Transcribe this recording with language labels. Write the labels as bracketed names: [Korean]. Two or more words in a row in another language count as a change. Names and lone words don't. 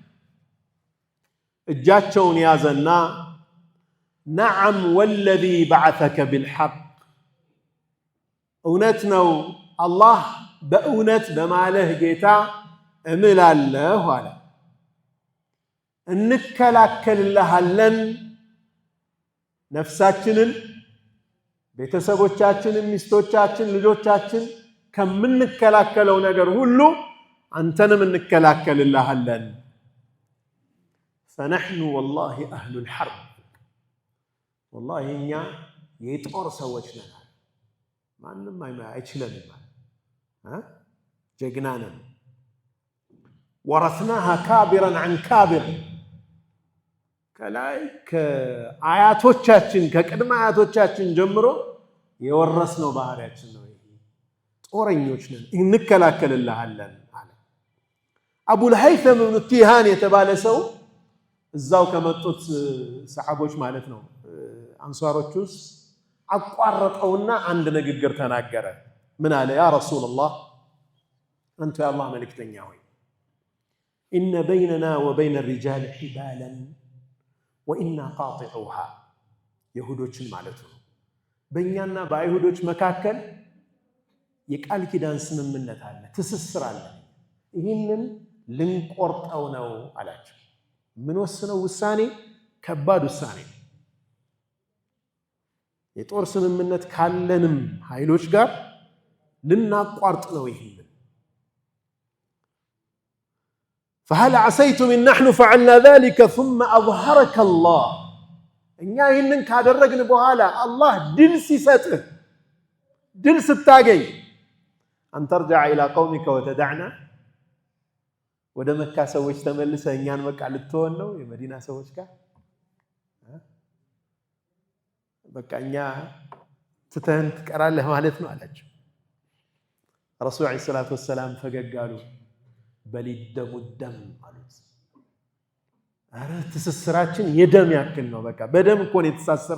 [Amharic] እጃቸውን ያዘና [Arabic] نعم والذي بعثك بالحق፣ [Amharic] እውነት ነው አላህ በእውነት በማለህ ጌታ እምላለሁ አለ። እንከላከልልሃለን ነፍሳችንን፣ ቤተሰቦቻችንን፣ ሚስቶቻችን፣ ልጆቻችን ከምንከላከለው ነገር ሁሉ አንተንም እንከላከልልሃለን [Arabic] فنحن والله أهل الحرب والله [Amharic] እኛ የጦር ሰዎች ነን ማንንም አይችለንም ጀግና ነን [Arabic] ورثناها كابرا عن كابر [Amharic] ከላይ ከአያቶቻችን ከቅድመ አያቶቻችን ጀምሮ የወረስነው ባህሪያችን ነው ጦረኞች ነን እንከላከልልሃለን አለ አቡል haytham ibn tihan የተባለ ሰው እዛው ከመጡት ሰሃቦች ማለት ነው አንሷሮች ውስጥ አቋረጠውና አንድ ንግግር ተናገረ ምን አለ [Arabic] يا رسول الله [Amharic] አንተ የአላህ መልእክተኛ ሆይ [Arabic] إن بيننا وبين الرجال حبالا وإنا قاطعوها [Amharic] يهودوችን ማለት ነው በእኛና በአይሁዶች መካከል የቃል ኪዳን ስምምነት አለ ትስስር አለ ይሄንን ልንቆርጠው ነው አላቸው ምን ወስነው ውሳኔ ከባድ ውሳኔ የጦር ስምምነት ካለንም ኃይሎች ጋር ልናቋርጥ ነው ይሄንን [Arabic] فهل عسيتم إن نحن فعلنا ذلك ثم أظهرك الله [Amharic] እኛ ይሄንን ካደረግን በኋላ አላህ ድል ሲሰጥህ ድል ስታገኝ [Arabic] أن ترجع إلى قومك وتدعنا [Amharic] ወደ መካ ሰዎች ተመልሰህ እኛን በቃ ልትሆን ነው የመዲና ሰዎች ጋር በቃ እኛ ትተን ትቀራለህ ማለት ነው አላቸው ረሱል [Arabic] عليه الصلاة والسلام [Amharic] ፈገግ አሉ በሊደሙ ደም አሉት አረ ትስስራችን የደም ያክል ነው በቃ በደም እኮ ነው የተሳሰር